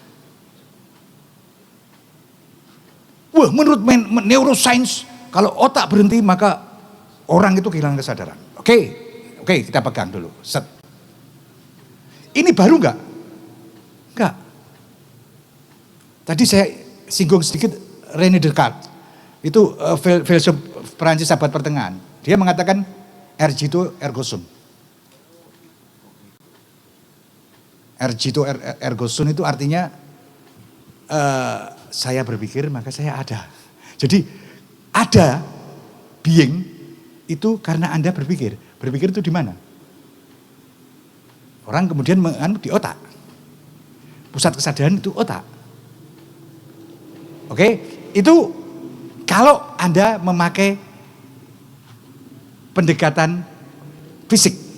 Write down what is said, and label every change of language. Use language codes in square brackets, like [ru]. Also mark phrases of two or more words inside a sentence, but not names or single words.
[id] Wah, menurut neuroscience, kalau otak berhenti maka orang itu kehilangan kesadaran. Oke, kita pegang dulu. Set. Ini baru nggak? Enggak. Tadi saya singgung sedikit René Descartes. Itu filsuf Perancis abad pertengahan. Dia mengatakan [la] ergito ergo sum. Ergito ergo sum [id] itu artinya saya berpikir maka saya ada. Jadi ada being itu karena Anda berpikir. Berpikir itu di mana? Orang kemudian di otak. Pusat kesadaran itu otak. Oke, itu kalau Anda memakai pendekatan fisik.